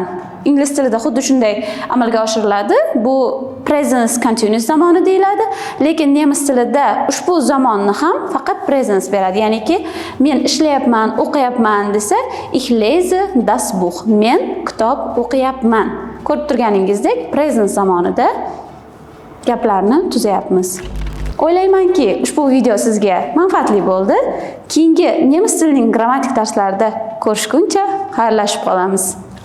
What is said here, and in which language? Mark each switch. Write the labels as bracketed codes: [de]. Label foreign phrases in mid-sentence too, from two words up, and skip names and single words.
[uz] Ingliz tilida xuddi shunday amalga oshiriladi. Bu [en] present continuous [uz] zamoni deyiladi, lekin nemis tilida ushbu zamonni ham faqat present beradi. Ya'niki men ishlayapman, o'qiyapman desa, [de] ich lese das Buch. [uz] Men kitob o'qiyapman. Ko'rib turganingizdek, present zamonida gaplarni tuzayapmiz. O'ylaymanki, ushbu video sizga manfaatli bo'ldi. Keyingi nemis tilining grammatik darslarida ko'rishguncha xayrlashib qolamiz.